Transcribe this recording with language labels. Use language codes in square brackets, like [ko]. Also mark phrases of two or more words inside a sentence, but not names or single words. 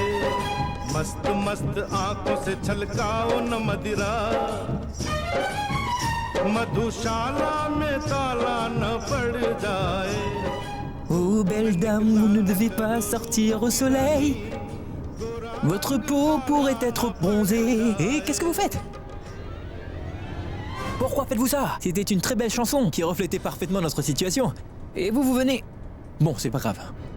[hi] मस्त मस्त आंखों से छलकाओ न मदिरा, मधुशाला में ताला न पड़ जाए। [fr] Oh belle dame, vous ne devez pas sortir au soleil. Votre peau pourrait être bronzée. Et qu'est-ce que vous faites? Pourquoi faites-vous ça? C'était une très belle chanson qui reflétait parfaitement notre situation. Et vous venez... Bon, c'est pas grave.